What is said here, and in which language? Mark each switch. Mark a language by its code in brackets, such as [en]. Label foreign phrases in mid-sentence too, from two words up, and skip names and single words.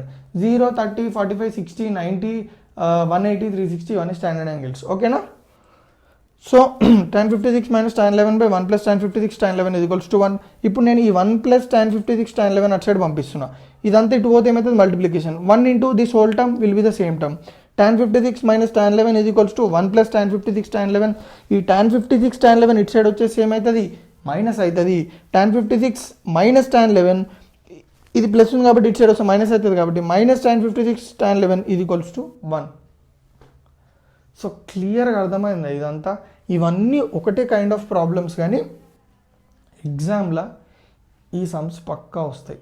[te] 0, 30, 45, 60, 90, 180, 360 ఇవన్నీ [en] standard angles. [te] ఓకేనా? [en] so tan 56 minus tan 11 by 1 plus tan 56 tan 11 equals to 1. [te] ఇప్పుడు నేను ఈ 1 [en] plus tan 56 tan 11 [te] అటు సైడ్ పంపిస్తున్నా. ఇదంతా ఇటు పోతే ఏమవుతుంది? [en] multiplication. 1 into this whole term will be the same term. tan 56 minus tan 11 is equals to 1 plus tan 56 tan 11. [te] ఈ tan 56 tan 11 ఇటు సైడ్ వచ్చేసి ఏమవుతుంది? మైనస్ అవుతుంది. [en] tan 56 minus tan 11 [te] ఇది ప్లస్ ఉంది కాబట్టి ఇటు సైడ్ వస్తే మైనస్ అవుతుంది కాబట్టి [en] minus tan 56 tan 11 is equals to 1. [te] సో క్లియర్గా అర్థమైంది ఇదంతా. ఇవన్నీ ఒకటే [en] kind of problems, [te] కానీ ఎగ్జామ్లో ఈ సమ్స్ పక్కా వస్తాయి.